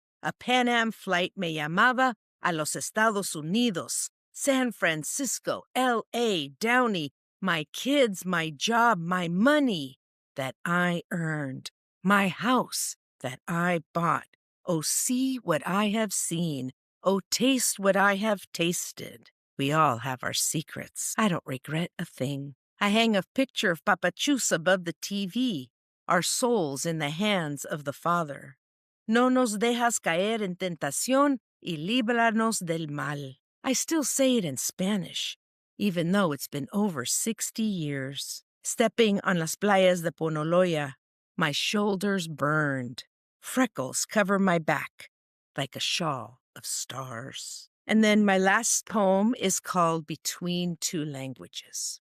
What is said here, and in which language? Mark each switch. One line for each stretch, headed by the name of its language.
English: A Pan Am flight
Spanish: me llamaba a los Estados Unidos,
English: San Francisco, L.A., Downey, my kids, my job, my money that I earned, my house that I bought. Oh, see what I have seen. Oh, taste what I have tasted. We all have our secrets. I don't regret a thing. I hang a picture of Papachus above the TV, our souls in the hands of the Father.
Spanish: No nos dejas caer en tentación y líbranos del mal.
English: I still say it in Spanish, even though it's been over 60 years. Stepping on
Spanish: las playas de Ponoloya,
English: my shoulders burned. Freckles cover my back like a shawl of stars. And then my last poem is called Between Two Languages.